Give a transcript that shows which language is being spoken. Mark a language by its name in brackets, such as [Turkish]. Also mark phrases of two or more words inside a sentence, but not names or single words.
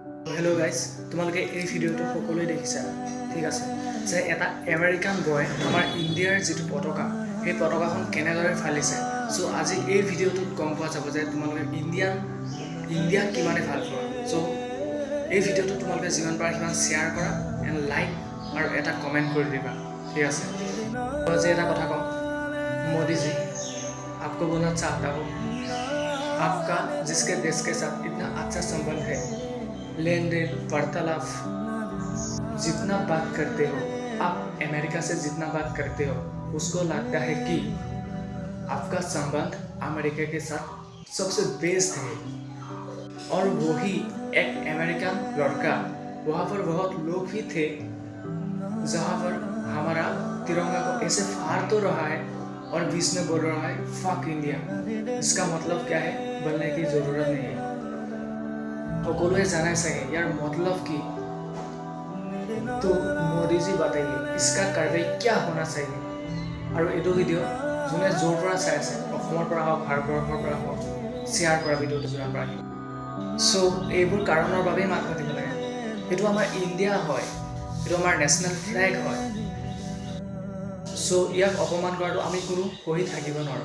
[English] hello guys, [Assamese] তোমালোকে এই ভিডিঅ'টো সকলোৱে দেখিছা, ঠিক আছে, যে এটা [English] American boy [Assamese] আমাৰ ইণ্ডিয়াৰ যিটো পতাকা, সেই পতাকাখন কেনেদৰে ফালিছে। চ' আজি এই ভিডিঅ'টোত গম পোৱা যাব যে তোমালোকে ইণ্ডিয়াক কিমানে ভাল পোৱা। চ' এই ভিডিঅ'টো তোমালোকে যিমান পাৰা সিমান শ্বেয়াৰ কৰা এণ্ড লাইক আৰু এটা কমেণ্ট কৰি দিবা, ঠিক আছে। আজি এটা কথা কওঁ, [Hindi] মোদীজী आपको बोलना चाहता हूँ, आपका जिसके देश के साथ इतना अच्छा संबंध है, लेन देन वार्तालाप जितना बात करते हो आप अमेरिका से जितना बात करते हो, उसको लगता है कि आपका संबंध अमेरिका के साथ सबसे बेस्ट है। और वही एक अमेरिकन लड़का, वहाँ पर बहुत लोग भी थे जहाँ पर हमारा तिरंगा को ऐसे फाड़ तो रहा है और बीच में बोल रहा है [English] fuck India. [Hindi] इसका मतलब क्या है बोलने की जरूरत नहीं है, [Assamese] সকলোৱে জানাই চাগে ইয়াৰ मतलब কি। [Hindi] तो मोदी जी बताइए इसका कार्रवाई क्या होना चाहिए। [Assamese] আৰু এইটো ভিডিঅ' যোনে য'ৰ পৰা চাই আছে, অসমৰ পৰা হওক ভাৰতবৰ্ষৰ পৰা হওক, শ্বেয়াৰ কৰা ভিডিঅ'টো যিমান পৰা। চ' এইবোৰ কাৰণৰ বাবেই মাত মাতিব লাগে। এইটো আমাৰ ইণ্ডিয়া হয়, এইটো আমাৰ [English] national flag [Assamese] হয়। চ' ইয়াক অপমান কৰাটো আমি কোনো সহি থাকিব নোৱাৰোঁ।